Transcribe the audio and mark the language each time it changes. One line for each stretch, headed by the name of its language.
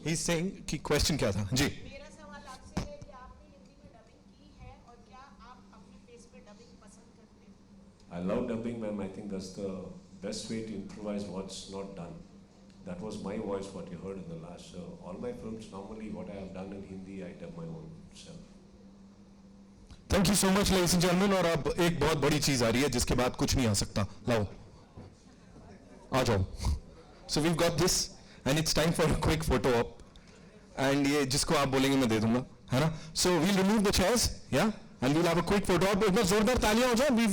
English: he's saying
Hindi: कि question क्या था जी. मेरा सवाल आपसे है कि आपने हिंदी में डबिंग की है और क्या आप अपने फेस पे डबिंग पसंद करते हैं?
English: I love dubbing, ma'am. I think that's the best way to improvise what's not done. That was my voice, what you heard in the last. So all my films, normally what I have done in Hindi, I dub my own self. Thank you so much ladies and gentleman.
Hindi: और अब एक बहुत बड़ी चीज आ रही है जिसके बाद कुछ नहीं आ सकता. लाओ, आ जाओ.
English: So we got this and it's time for a quick photo op.
Hindi: And ये जिसको आप बोलेंगे मैं दे दूंगा, है ना.
English: So we'll remove the chairs, yeah, and we'll have a quick photo op.
Hindi: एक बार जोरदार तालियां हो जाए.